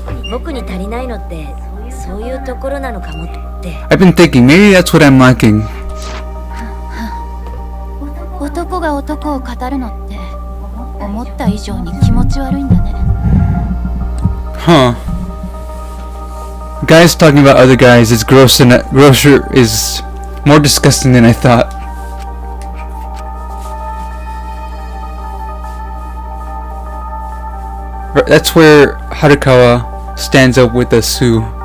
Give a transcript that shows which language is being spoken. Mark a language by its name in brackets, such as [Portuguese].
[Japanese] 僕に足りないのってそういうところなのかもって。 [English] I've been thinking maybe that's what I'm lacking. [Japanese] 男が男を語るのって思った以上に気持ち悪いんだね。 [English] Huh. Guys talking about other guys is grosser is more disgusting than I thought. That's where Harukawa stands up with a Su.